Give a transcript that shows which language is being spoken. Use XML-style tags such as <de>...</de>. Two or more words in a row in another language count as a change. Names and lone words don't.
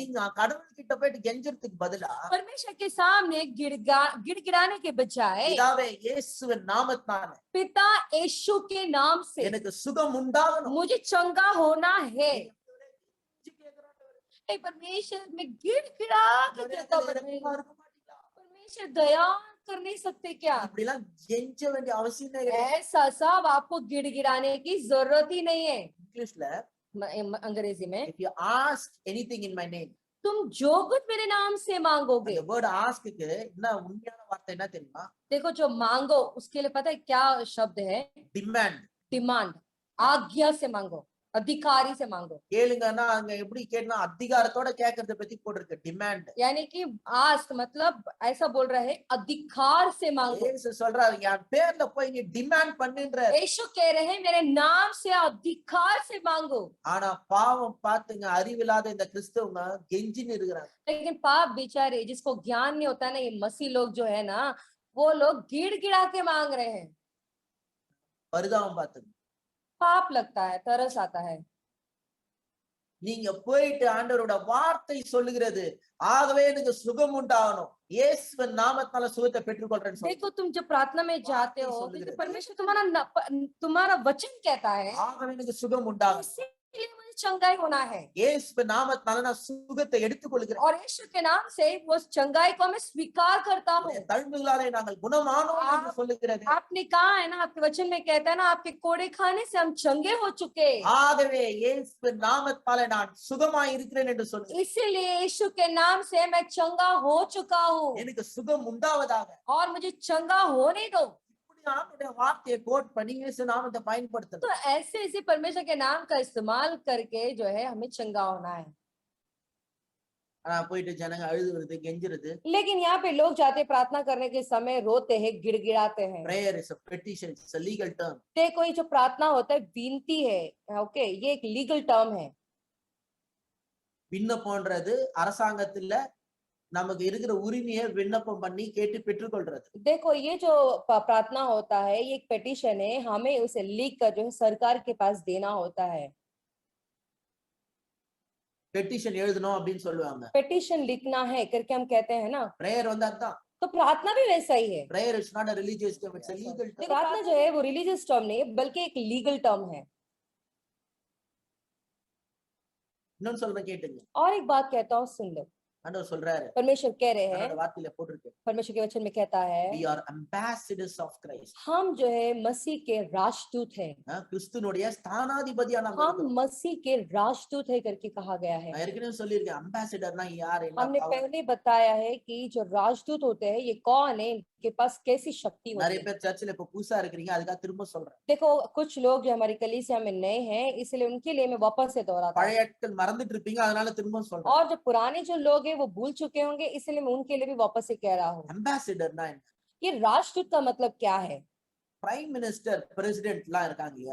<ta>நீங்க கடவுள்கிட்ட போயிட்டு கெஞ்சறதுக்கு பதிலா</ta> <hi>परमेश्वर के सामने गिड़गिड़ाने के बजाय</hi> <ta>பிதாவே இயேசுவின் நாமத்தால</ta> <hi>पिता यीशु के नाम से</hi> <ta>எனக்கு சுகம் உண்டாகணும்.</ta> <hi>मुझे चंगा होना है। हे परमेश्वर में गिड़गिड़ा के कहता हूं, परमेश्वर दया कर नहीं सकते क्या?</hi> <ta>இப்படி எல்லாம் கெஞ்ச வேண்டிய அவசியமே கிடையாது.</ta> <hi>ऐसा सब आपको गिड़गिड़ाने की जरूरत ही नहीं है।</hi> <ta>இங்கிலீஷ்ல</ta> <hi>अंग्रेजी में</hi> <en>if you ask anything in my name,</en> <hi>तुम जो कुछ मेरे नाम से मांगोगे,</hi> <ta>அந்த</ta> <en>word ask</en> <ta>என்ன உண்மையான வார்த்தை என்ன தெரியுமா?</ta> <hi>देखो जो मांगो उसके लिए पता है क्या शब्द है?</hi> <ta>டிமாண்ட்.</ta> <hi>डिमांड, आज्ञा से मांगो, अधिकारी से मांगो।</hi> <ta>கேளுங்கன்னா அங்க எப்படி கேட்டா அதிகாரத்தோட கேட்கறத பத்தி போட்டிருக்கு டிமாண்ட்.</ta> <hi>यानी कि आस्क मतलब ऐसा बोल रहा है अधिकार से मांगो।</hi> <ta>இயேசு சொல்றாரு என் பேர்ல போய் நீ டிமாண்ட் பண்ணுன்ற.</ta> <hi>यीशु कह रहे हैं मेरे नाम से अधिकार से मांगो।</hi> <ta>ஆனா பாவம் பாத்துங்க, அறிவில்லாத இந்த கிறிஸ்தவங்க கெஞ்சின்னு இருக்கிறாங்க.</ta> <hi>लेकिन पाप बेचारे जिसको ज्ञान नहीं होता ना, ये मसीह लोग जो है ना, वो लोग गिड़गिड़ा के मांग रहे हैं।</hi> <ta>பரிதாபம் பாத்துங்க.</ta> <hi>पाप लगता है, तरस आता है।</hi> <ta>நீங்க போயிட்டு ஆண்டவரோட வார்த்தை சொல்லுகிறது, ஆகவே எனக்கு சுகம் உண்டாகணும், இயேசுவின் நாமத்தால சுகத்தை பெற்றுக்கொள்றேன்னு சொல்லுங்க.</ta> <hi>देखो तुम जब प्रार्थना में जाते हो तो परमेश्वर तुम्हारा वचन कहता है</hi> <ta>ஆகவே எனக்கு சுகம் உண்டாகணும்.</ta> <hi>इसीलिए मुझे चंगाई होना है</hi> <ta>இயேசு நாமத்தினால நான் சுகத்தை எடுத்துக்கொள்கிறேன்.</ta> <hi>और यीशु के नाम से वो चंगाई को मैं स्वीकार करता हूँ।</hi> <ta>உம்முடைய தழும்புகளாலே நாங்கள் குணமானோம் என்று சொல்லுகிறது.</ta> <hi>आपने कहा है ना, आपके वचन में कहता है ना, आपके कोड़े खाने से हम चंगे हो चुके।</hi> <ta>ஆகவே இயேசு நாமத்தாலே நான் சுகமாய் இருக்கிறேன் என்று சொல்லுகிறேன்.</ta> <hi>इसीलिए यीशु के नाम से मैं चंगा हो चुका हूँ</hi> <ta>எனக்கு சுகம் உண்டாவதாக.</ta> <hi>और मुझे चंगा होने दो।</hi> <ta>இப்படி ஆண்டவருடைய வார்த்தையை கோட் பண்ணி இயேசு நாமத்தை பயன்படுத்தணும்.</ta> <hi>तो ऐसे परमेश्वर के नाम का इस्तेमाल करके जो है हमें चंगा होना है।</hi> <ta>ஆனா போயிட்டு ஜனங்க அழுதுறது கெஞ்சுறது.</ta> <hi>लेकिन यहाँ पे लोग जाते प्रार्थना करने के समय रोते हैं, गिड़गिड़ाते हैं।</hi> <en>prayer is a petition, it's a legal term.</en> <hi>देखो ये जो प्रार्थना होता है विनती है, ओके, ये एक</hi> <en>legal term</en> <hi>है।</hi> <ta>விண்ணப்பம்ன்றது அரசாங்கத்துல நமக்கு இருக்கிற உரிமையை விண்ணப்பம் பண்ணி கேட்டு பெற்றுக்கொள்றது.</ta> <hi>देखो ये जो प्रार्थना होता है ये एक पेटिशन है, हमें उसे लिख कर जो है सरकार के पास देना होता है।</hi> <ta>பெட்டிஷன் எழுதணும் அப்படின்னு சொல்லுவாங்க.</ta> <hi>पेटिशन लिखना है करके हम कहते हैं ना,</hi> <ta>பிரேயர் வந்து அதான்.</ta> <hi>तो प्रार्थना भी वैसा ही है।</hi> <en>prayer is not a religious term, it's a legal term.</en> <hi>प्रार्थना जो है वो</hi> <en>religious term</en> <hi>नहीं है बल्कि एक</hi> <en>legal term</en> <hi>है।</hi> <ta>இன்னொன்னு சொல்றேன் கேட்டுங்க.</ta> <hi>और एक बात कहता हूँ, सुन लो।</hi> <ta>ஆண்டவர் சொல்றாரு,</ta> <hi>परमेश्वर कह रहे हैं,</hi> <ta>அவரோட வார்த்தையில போட்டிருக்கு,</ta> <hi>परमेश्वर के वचन में कहता है,</hi> <en>we are ambassadors of Christ.</en> <hi>हम जो है मसीह के राजदूत हैं।</hi> <ta>கிறிஸ்துனுடைய ஸ்தானாதிபதியா நாம</ta> <hi>हम</hi> <ta>இருக்கிறோம்.</ta> <hi>मसीह के राजदूत है करके कहा गया है।</hi> <ta>நான் ஏற்கனவே சொல்லியிருக்கேன், அம்பாசிடர்னா யாரு, என்ன</ta> <hi>हमने</hi> <en>power?</en> <hi>पहले बताया है कि जो राजदूत होते हैं ये कौन है, इनके पास कैसी शक्ति होती</hi> <ta>நிறைய</ta> <hi>है।</hi> <ta>பேர் சர்ச்சில் இப்ப புதுசா இருக்கிறீங்க, அதுக்காக திரும்ப சொல்றேன்.</ta> <hi>देखो कुछ लोग जो हमारी कलीसिया में नए हैं, इसलिए उनके लिए मैं वापस से दोहराता हूं।</hi> <ta>பழைய ஆட்கள் மறந்துட்டு இருப்பீங்க, அதனால திரும்ப சொல்றேன்.</ta> <hi>और जो पुराने जो लोग हैं वो भूल चुके होंगे, इसलिए मैं उनके लिए भी वापस से कह रहा हूँ।</hi> <ta>அம்பாசிடர்னா என்ன?</ta> <hi>ये राजदूत का मतलब क्या है?</hi> <en>prime minister,</en> <ta>பிரசிடென்ட் எல்லாம் இருக்காங்க இல்லையா,</ta>